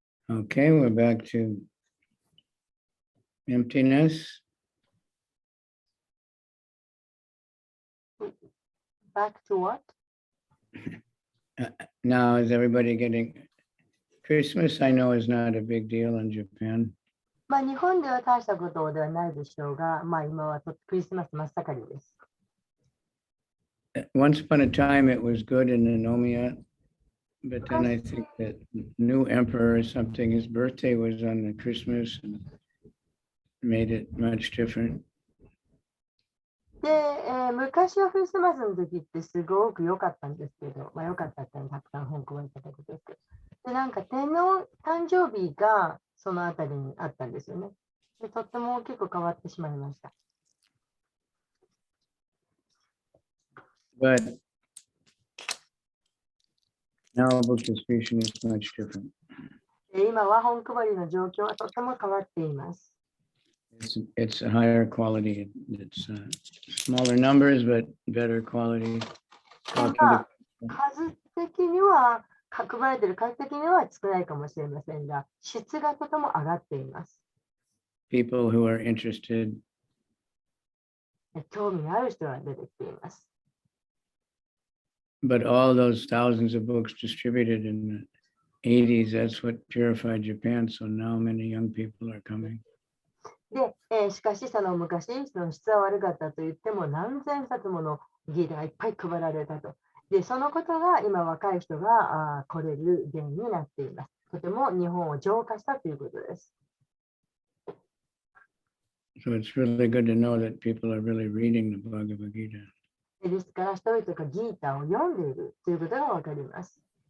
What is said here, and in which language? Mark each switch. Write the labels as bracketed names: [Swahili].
[English] Okay, we're back to emptiness. Back to what? Now, is everybody getting Christmas? I know is not a big deal in Japan. [Japanese] 日本では大したことではないでしょうが、今はクリスマス真っ盛りです。 [English] Once upon a time, it was good in Nanomiya, but then I think that new emperor or something, his birthday was on the Christmas and made it much different. [Japanese] で、昔はクリスマスの時ってすごく良かったんですけど、良かったってたくさん本をいただくですけど、で、なんか天皇誕生日がそのあたりにあったんですよね。で、とっても結構変わってしまいました。 [English] But now book distribution is much different. [Japanese] 今は本配りの状況はとても変わっています。 [English] It's a higher quality. It's smaller numbers, but better quality. [Japanese] 数的には配られている数的には少ないかもしれませんが、質がとても上がっています。 [English] People who are interested. [Japanese] 興味がある人が出てきています。 [English] But all those thousands of books distributed in the 80s, that's what purified Japan. So now many young people are coming. [Japanese] で、しかしその昔、その質は悪かったと言っても何千冊ものギータがいっぱい配られたと。で、そのことが今若い人が来れる原因になっています。とても日本を浄化したということです。 [English] So it's really good to know that people are really reading the Bhagavad Gita. [Japanese] ですから人々がギーターを読んでいるということがわかります。